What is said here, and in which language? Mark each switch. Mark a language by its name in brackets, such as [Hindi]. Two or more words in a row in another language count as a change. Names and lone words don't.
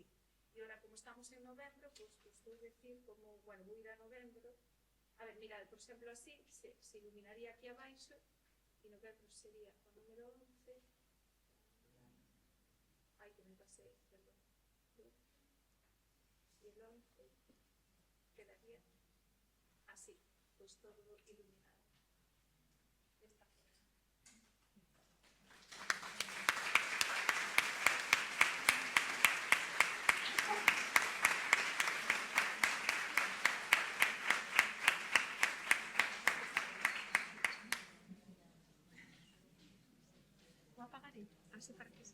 [Galician] E agora, como estamos en novembro, pois vou decir como, bueno, vou ir a novembro. A ver, mirad, por exemplo, así, se iluminaría aquí abaixo, e novembro sería o número 11. Ai, que me pasei, perdón. [Spanish] E el 11... quedaría así, pues todo iluminado. Esta forma. ¿Voy a apagar ahí? Así para que se...